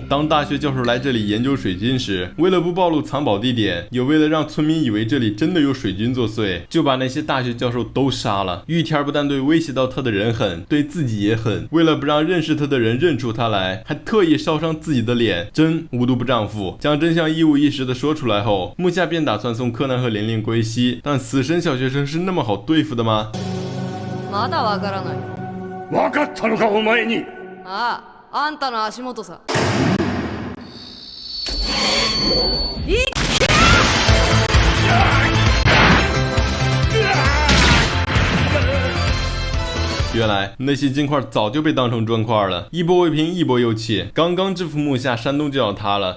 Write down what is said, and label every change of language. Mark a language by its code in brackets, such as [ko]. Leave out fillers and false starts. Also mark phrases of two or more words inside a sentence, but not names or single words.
[zh] 当大学教授来这里研究水晶时，为了不暴露藏宝地点，也为了让村民以为这里真的有水晶作祟，就把那些大学教授都杀了。玉田不但对威胁到他的人狠，对自己也狠，为了不让认识他的人认出他来，还特意烧伤自己的脸。真无毒不丈夫。将真相一五一十的说出来后，木下便打算送柯南和玲玲归西，但死神小学生是那么好对付的吗？ [ja] まだわからない。分かったのかお前に。ああ、あんたの足元さ。 [zh] 原来那些金块早就被当成砖块了，一波未平一波又起，刚刚制服木下，山洞就要塌了。